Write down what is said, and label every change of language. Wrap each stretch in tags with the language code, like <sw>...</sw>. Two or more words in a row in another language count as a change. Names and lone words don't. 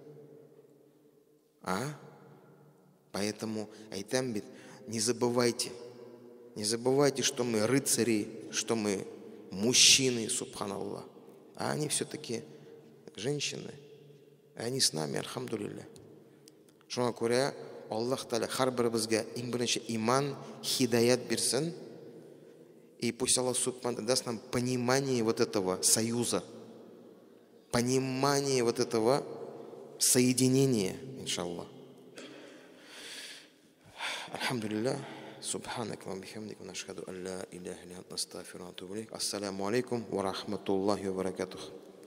<ru>Поэтому,</ru> <tt>айтам бит,</tt> <ru>не забывайте, что мы рыцари, что мы мужчины, субханаллах. А они все-таки женщины. И они с нами, альхамдулилля.</ru> <tt>Шуңа күрә, Аллаһ Тәгалә һәрберебезгә иң беренче иман, хидаят бирсен.</tt> <ru>И пусть Аллах Субхану даст нам понимание вот этого союза, понимание вот этого соединения, иншаллах. Альхамдулилля.</ru> <ar>سبحانك وبحمدك، نشهد أن لا إله إلا أنت، أستغفرك وأتوب إليك. السلام عليكم ورحمة الله وبركاته.</ar>